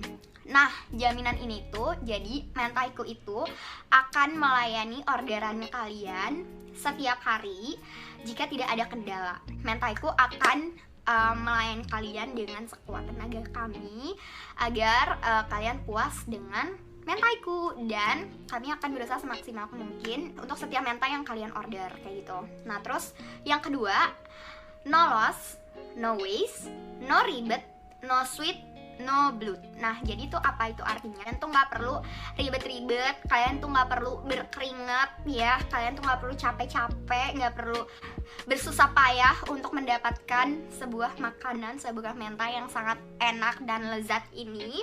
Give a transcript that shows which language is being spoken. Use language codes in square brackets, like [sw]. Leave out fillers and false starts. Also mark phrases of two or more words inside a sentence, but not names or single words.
[id] Nah, jaminan ini tuh jadi Mentaiku itu akan melayani orderan kalian setiap hari jika tidak ada kendala. Mentaiku akan melayani kalian dengan sekuat tenaga kami agar kalian puas dengan mentaiku, dan kami akan berusaha semaksimal mungkin untuk setiap mentai yang kalian order kayak gitu. Nah terus yang kedua, [en] no loss, no waste, no ribet, no sweat, no blood. [id] Nah jadi itu apa itu artinya? Kalian tuh nggak perlu ribet-ribet, kalian tuh nggak perlu berkeringat ya, kalian tuh nggak perlu capek-capek, nggak perlu bersusah payah untuk mendapatkan sebuah makanan, sebuah mentai yang sangat enak dan lezat ini.